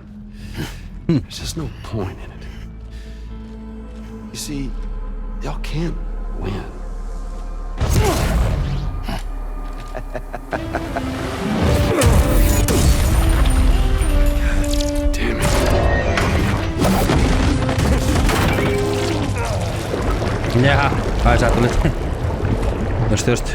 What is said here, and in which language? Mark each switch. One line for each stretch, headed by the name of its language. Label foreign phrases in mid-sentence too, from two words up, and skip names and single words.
English: There's just no point in it. You see, y'all can't win. Damn it.
Finnish: Jaha, ai sä tulit.
English: Just.